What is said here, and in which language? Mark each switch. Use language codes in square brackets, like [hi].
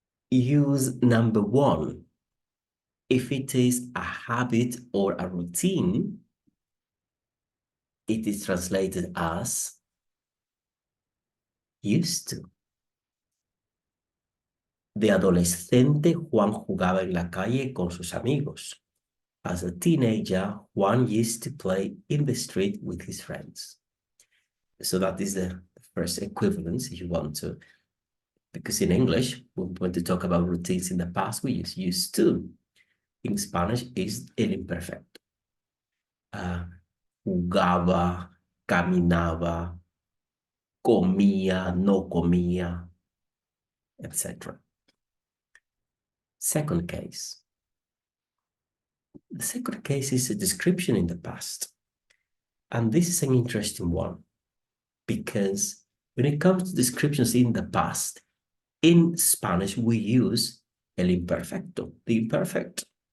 [en] Use number one. If it is a habit or a routine, it is translated as used to. [es] De adolescente, Juan jugaba en la calle con sus amigos. [en] As a teenager, Juan used to play in the street with his friends. So that is the first equivalence if you want to, because in English, when we want to talk about routines in the past, we use used to. In Spanish, is el imperfecto. [es] Jugaba, caminaba, comía, no comía, etc. [en] Second case. The second case is a description in the past. And this is an interesting one because when it comes to descriptions in the past, in Spanish, we use el imperfecto, the imperfect.